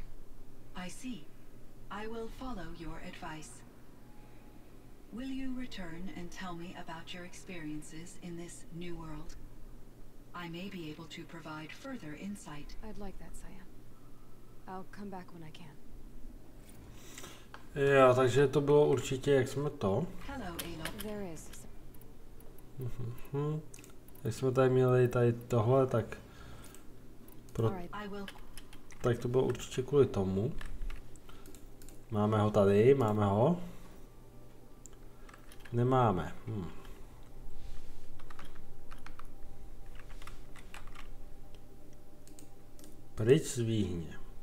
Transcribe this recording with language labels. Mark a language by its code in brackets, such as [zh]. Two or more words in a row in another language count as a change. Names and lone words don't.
[en] I see. I will follow your advice. Will you return and tell me about your experiences in this new world? I may be able to provide further insight. I'd like that, Cyan. I'll come back when I can. [cs] Jo, takže to bylo určitě, jak jsme to. [en] Hello, Aloy. There is. [cs] Jak jsme tady měli tady tohle, tak tak to bylo určitě kvůli tomu. Máme ho tady, máme ho. Nemáme. Pryč z výhně.